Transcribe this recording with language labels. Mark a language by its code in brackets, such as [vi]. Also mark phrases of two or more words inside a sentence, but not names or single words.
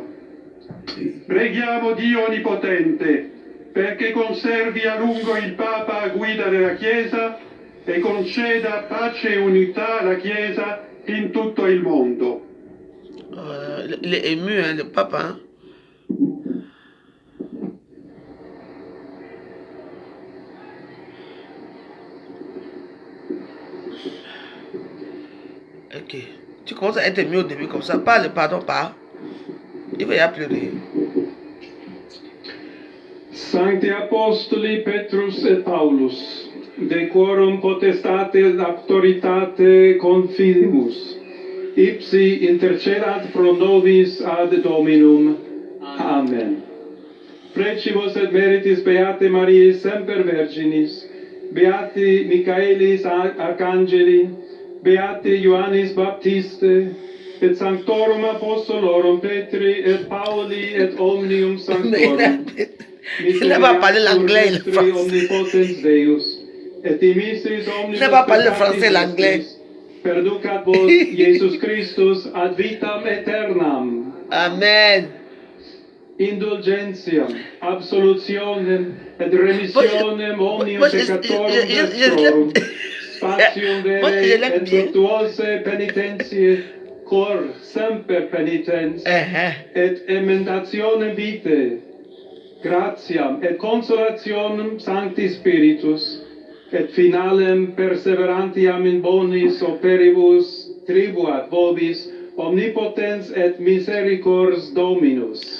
[it] Preghiamo Dio Onnipotente perché conservi a lungo il Papa a guida della Chiesa e conceda pace e unità alla Chiesa in tutto il mondo. [fr] Il est ému, hein, le pape. Hein? Ok. Tu commences à être ému au début comme ça. Parle, pardon, pas. Il va y avoir pleurer. [la] Sancti Apostoli Petrus et Paulus, de quorum potestate autoritate confidimus, ipsi intercedat pro nobis ad Dominum. Amen. Precibus et meritis Beate Mariae semper Virginis, Beati Michaelis Arcangeli, Beati Ioannis Baptiste, et Sanctorum Apostolorum Petri et Pauli et Omnium Sanctorum. [fr] Il n'a pas parlé l'anglais, le français. Il n'a pas parlé le français, l'anglais. [la] Perducat vos Iesus Christus ad vitam aeternam. Amen. Indulgentiam, absolutionem et remissionem omnium peccatorum vestrorum, spatium vere et virtuose penitentiae, cor semper penitens, et emendationem vitae, gratiam et consolationem Sancti Spiritus, et finalem perseverantiam in bonis operibus tribuat vobis omnipotens et misericors Dominus.